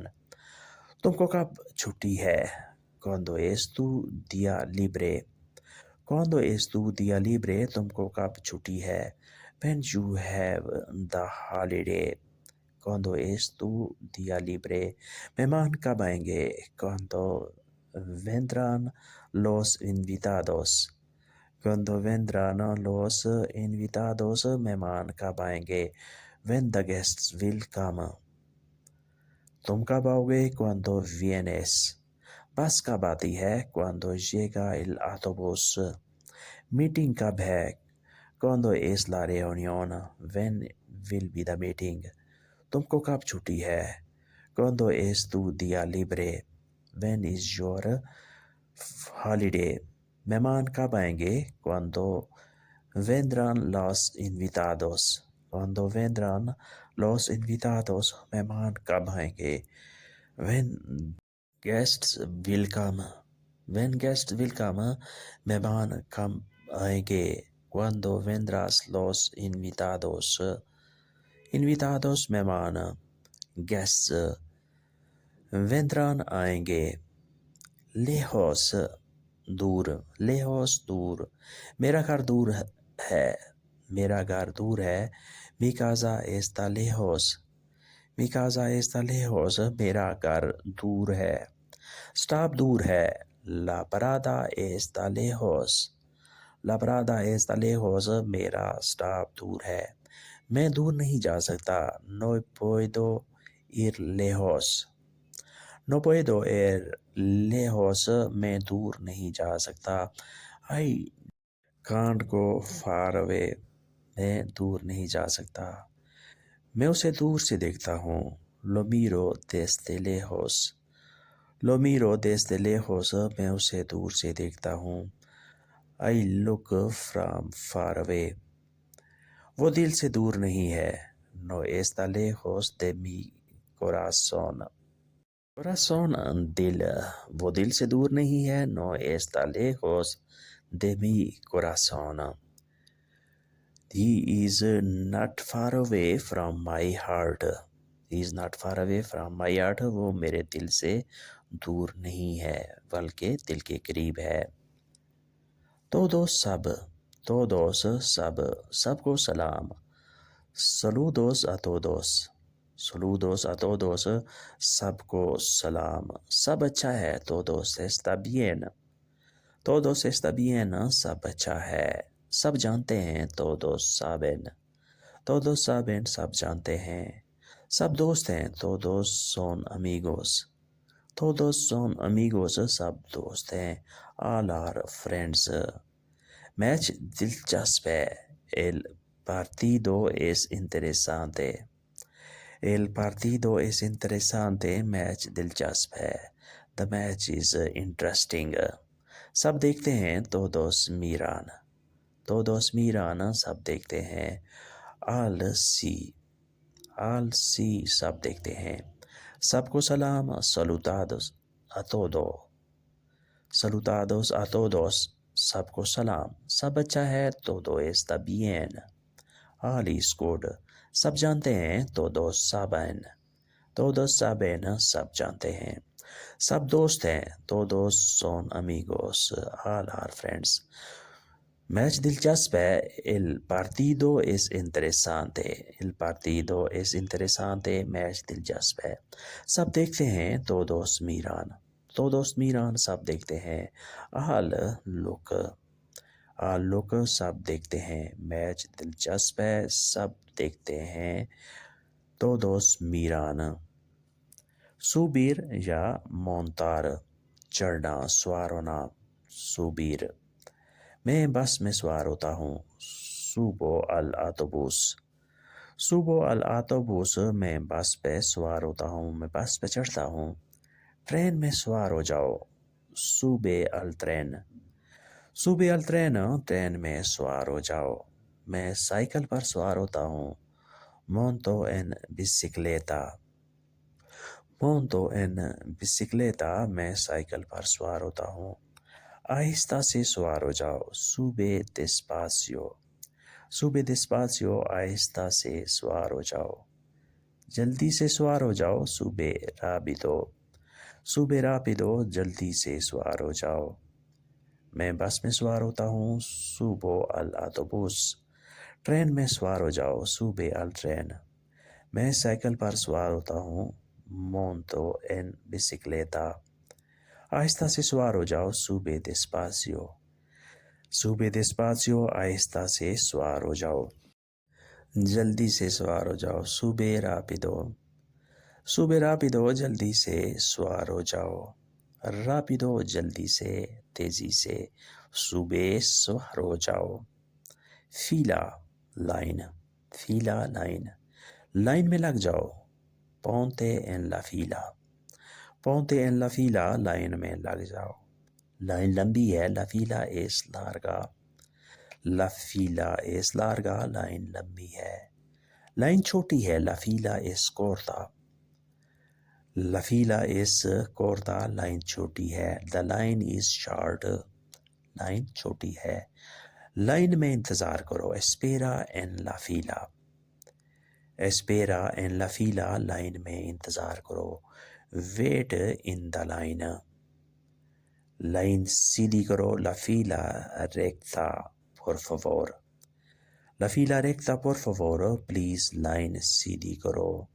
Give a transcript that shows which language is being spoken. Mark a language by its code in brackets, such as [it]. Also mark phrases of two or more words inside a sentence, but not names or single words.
[ur] تم کو کب چھٹی ہے، [es] cuando es tu día libre، cuando es tu día libre، [ur] تم کو کب چھٹی ہے، [en] when you have the holiday، [es] cuando es tu día libre۔ [ur] مہمان کب آئیں گے، [es] cuando vendrán los invitados، cuando vendrán los invitados، [ur] مہمان کب آئیں گے، [en] when the guests will come۔ [ur] تم کب آؤ گے، [es] cuando vienes۔ [ur] بس کب آتی ہے? [es] Cuando llega el autobús? [ur] میٹنگ کب ہے? [es] Cuando es la reunión? [en] When will be the meeting? [ur] تم کو کب چھٹی ہے? [es] Cuando es tu día libre? [en] When is your holiday? [ur] مہمان کب آئیں گے? [es] Cuando vendrán los invitados? Cuando vendrán los invitados? [ur] مہمان کب آئیں گے? [en] When guests will come? When guests will come? [ur] مہمان کب آئیں گے? [es] Cuando vendrás los invitados? Invitados mehman, guests vendrán aayenge. Lejos دور, lejos دور. [ur] میرا گھر دور ہے, میرا گھر دور ہے. [es] Mi casa está lejos, mi casa está lejos. [ur] میرا گھر دور ہے. Stop دور ہے. [es] La parada está lejos, la parada está lejos. [ur] میرا stop دور ہے. میں دور نہیں جا سکتا. [es] No puedo ir lejos, no puedo ir lejos. [ur] میں دور نہیں جا سکتا. [en] I can't go far away, [ur] میں دور نہیں جا سکتا. میں اسے دور سے دیکھتا ہوں. [es] Lo miro desde lejos, lo miro desde lejos. [ur] میں اسے دور سے دیکھتا ہوں. [en] I look from far away, [ur] وہ دل سے دور نہیں ہے. [es] No está lejos de mi corazón, corazón دل, [ur] وہ دل سے دور نہیں ہے. [es] No está lejos de mi corazón. [en] He is not far away from my heart, he is not far away from my heart. [ur] وہ میرے دل سے دور نہیں ہے بلکہ دل کے قریب ہے. Todos سب, todos سب, سب کو سلام. [es] Saludos a todos, saludos a todos. [ur] سب کو سلام. سب اچھا ہے. [es] Todos está bien, todos está bien. [ur] سب اچھا ہے. سب جانتے ہیں. [es] Todos saben, todos saben. [ur] سب جانتے ہیں. سب دوست ہیں. [es] Todos son amigos, todos son amigos. [ur] سب دوست ہیں. [en] All are friends. [ur] میچ دلچسپ ہے. [es] El partido es interesante, el partido es interesante. [ur] میچ دلچسپ ہے. [en] The match is interesting. [ur] سب دیکھتے ہیں. [es] Todos miran, todos miran. [ur] سب دیکھتے ہیں. [en] All see, all see. [ur] سب دیکھتے ہیں. سب کو سلام. [es] Salutados a todos, salutados a todos. [ur] سب کو سلام. سب اچھا ہے. [es] Todo está bien, [en] all is good. [ur] سب جانتے ہیں. [es] Todos saben, todos saben. [ur] سب جانتے ہیں. سب دوست ہیں. [es] Todos son amigos, [en] all are friends. [ur] میچ دلچسپ ہے. [es] El partido es interesante, el partido es interesante. [ur] میچ دلچسپ ہے. سب دیکھتے ہیں. [es] Todos miran, todos miran. [ur] سب دیکھتے ہیں. [en] All look, all look. [ur] سب دیکھتے ہیں. میچ دلچسپ ہے. سب دیکھتے ہیں. [es] Todos miran. Subir [ur] یا montar, چڑھنا, سوار ہونا. Subir. میں بس میں سوار ہوتا ہوں. [es] Subo al autobús, subo al autobús. [ur] میں بس پہ سوار ہوتا ہوں. میں بس پہ چڑھتا ہوں. ٹرین میں سوار ہو جاؤ. [es] Sube al tren, sube al tren. [ur] ٹرین میں سوار ہو جاؤ. میں سائیکل پر سوار ہوتا ہوں. [es] Monto en bicicleta, monto en bicicleta. [ur] میں سائیکل پر سوار ہوتا ہوں. آہستہ سے سوار ہو جاؤ. [es] Sube despacio, sube despacio. [ur] آہستہ سے سوار ہو جاؤ. جلدی سے سوار ہو جاؤ. [es] Sube rápido, sube rápido. [ur] جلدی سے سوار ہو جاؤ. میں بس میں سوار ہوتا ہوں. [es] Subo al autobús. [ur] ٹرین میں سوار ہو جاؤ. [es] Sube al tren. [ur] میں سائیکل پر سوار ہوتا ہوں. [es] Monto en bicicleta. [ur] آہستہ سے سوار ہو جاؤ. [es] Sube despacio, sube despacio. [ur] آہستہ سے سوار ہو جاؤ. جلدی سے سوار ہو جاؤ. [es] Sube rápido, sube rápido. [ur] جلدی سے سوار ہو جاؤ. rápido جلدی سے، تیزی سے، subes سوار ہو جاؤ، fila لائن، fila لائن، لائن میں لگ جاؤ، [es] ponte en la fila، ponte en la fila [ur] لائن میں لگ جاؤ، لائن لمبی ہے، [es] la fila es larga، la fila es larga [ur] لائن لمبی ہے، لائن چھوٹی ہے، [es] la fila es corta، la fila es corta [ur] لائن چھوٹی ہے، [en] the line is short [ur] لائن چھوٹی ہے، لائن میں انتظار کرو، [es] espera en la fila، espera en la fila [ur] لائن میں انتظار کرو، [en] wait in the line، [ur] لائن سیدھی کرو، [es] la fila recta por favor، la fila recta por favor [ur] پلیز لائن سیدھی کرو،